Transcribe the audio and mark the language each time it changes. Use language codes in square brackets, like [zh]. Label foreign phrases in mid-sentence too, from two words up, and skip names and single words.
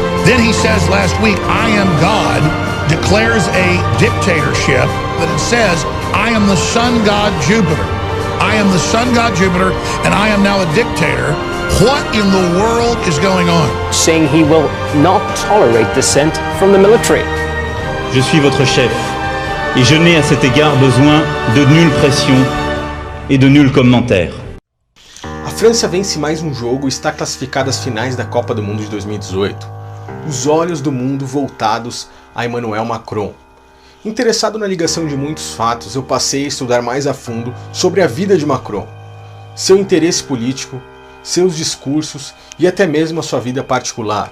[en] Then he says last week, I am God, declares a dictatorship that it says, I am the sun god Jupiter. I am the sun god Jupiter, and I am now a dictator. What in the world is going on? Saying he will not tolerate dissent from the military. [fr] Je suis votre chef, et je n'ai à cet égard besoin de nulle pression et de nul commentaire. [pt] A França vence mais um jogo e está classificada às finais da Copa do Mundo de 2018. Os olhos do mundo voltados a Emmanuel Macron. Interessado na ligação de muitos fatos, eu passei a estudar mais a fundo sobre a vida de Macron, seu interesse político, seus discursos e até mesmo a sua vida particular.